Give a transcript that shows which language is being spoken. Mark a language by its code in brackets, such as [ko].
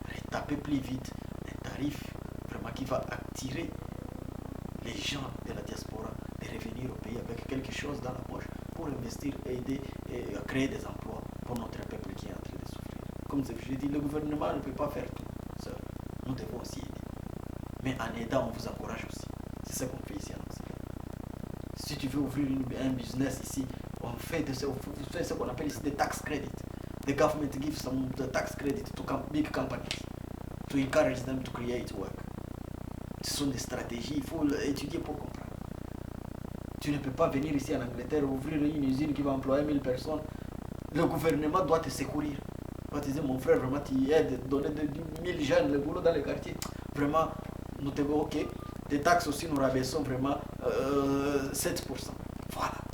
[fr] Taper plus vite un tarif vraiment qui va attirer les gens de la diaspora de revenir au pays avec quelque chose dans la poche pour investir, aider et créer des emplois pour notre peuple qui est en train de souffrir. Comme je dis, le gouvernement ne peut pas faire tout seul. Nous devons aussi aider. Mais en aidant, on vous encourage aussi. C'est ça qu'on fait ici en Occident. Si tu veux ouvrir un business ici, on fait ce qu'on appelle ici des tax credits. [en] The government gives some tax credit to big companies to encourage them to create work. [fr] Ce sont des stratégies, il faut étudier pour comprendre. Tu ne peux pas venir ici en Angleterre ouvrir une usine qui va employer 1000 personnes. Le gouvernement doit te secourir. Doit te dire, mon frère, vraiment, tu aides, donner 1000 jeunes le boulot dans les quartiers. Vraiment, nous te voulons, ok. Des taxes aussi, nous rabaissons vraiment 7%. Voilà.